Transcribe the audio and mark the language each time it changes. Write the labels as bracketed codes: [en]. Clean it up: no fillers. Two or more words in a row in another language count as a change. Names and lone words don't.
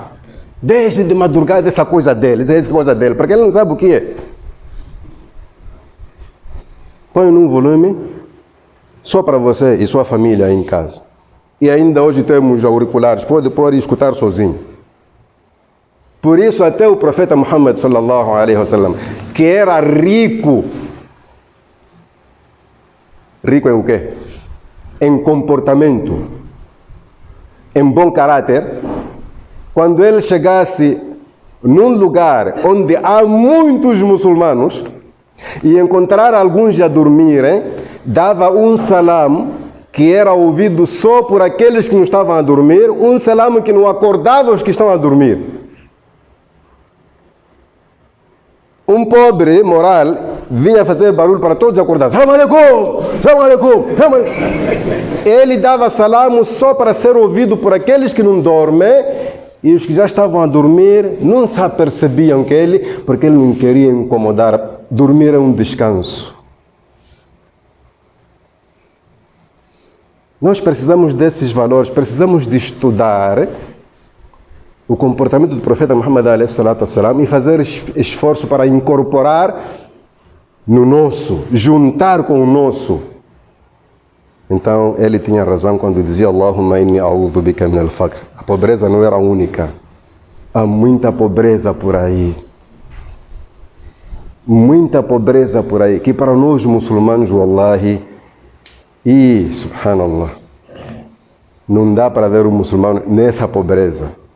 [pt] Deixe de madrugada essa coisa dele, essa coisa dele, porque ele não sabe o que é. Põe num volume só para você e sua família aí em casa. E ainda hoje temos auriculares, pode pôr e escutar sozinho. Por isso até o profeta Muhammad [ar] صلى الله عليه وسلم, [pt] que era rico. Rico em o quê? Em comportamento, em bom caráter. Quando ele chegasse num lugar onde há muitos muçulmanos e encontrar alguns a dormirem, dava um salam que era ouvido só por aqueles que não estavam a dormir, um salam que não acordava os que estão a dormir. Um pobre moral vinha fazer barulho para todos acordar. [ar] سلام عليكم! سلام عليكم! [pt] Ele dava salam só para ser ouvido por aqueles que não dormem, e os que já estavam a dormir não se apercebiam que ele, porque ele não queria incomodar. Dormir é um descanso. Nós precisamos desses valores, precisamos de estudar o comportamento do profeta Muhammad e fazer esforço para incorporar no nosso, juntar com o nosso. Então, ele tinha razão quando dizia [ar] اللهم إني أعوذ بك من الفقر. [pt] A pobreza não era única. Há muita pobreza por aí. Muita pobreza por aí. Que para nós muçulmanos, wallahi, e subhanallah, não dá para ver o muçulmano nessa pobreza.